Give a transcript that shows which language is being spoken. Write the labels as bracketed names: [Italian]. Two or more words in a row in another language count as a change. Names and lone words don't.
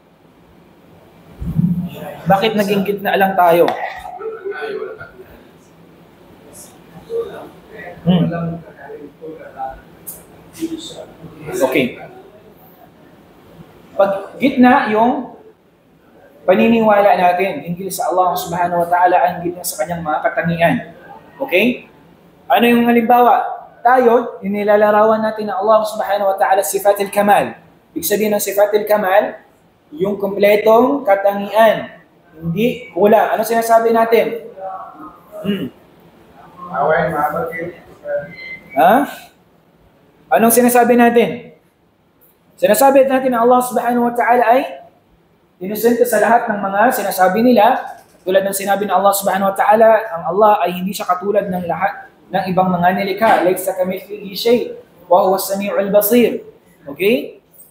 [Filipino] Bakit naging gitna lang tayo? Okay. Pag gitna yung paniniwala natin hinggil sa Allah [Arabic] سبحانه وتعالى [Filipino] ang hinggil sa kanyang mga katangian. Okay? Ano yung halimbawa? Tayo, inilalarawan natin na Allah [Arabic] سبحانه وتعالى صفات الكمال. [Filipino] Ibig sabihin ng [Arabic] صفات الكمال, [Filipino] yung kompletong katangian. Hindi kulang. Ano sinasabi natin? Anong sinasabi natin? Sinasabi natin na Allah [Arabic] سبحانه وتعالى [Filipino] ay inosente sa lahat ng mga sinasabi nila, tulad ng sinabi ng Allah [Arabic] سبحانه وتعالى, [Filipino] ang Allah ay hindi siya katulad ng lahat ng ibang mga nilikha. [Arabic] ليس كمثله شيء وهو السميع البصير. [Filipino] Okay?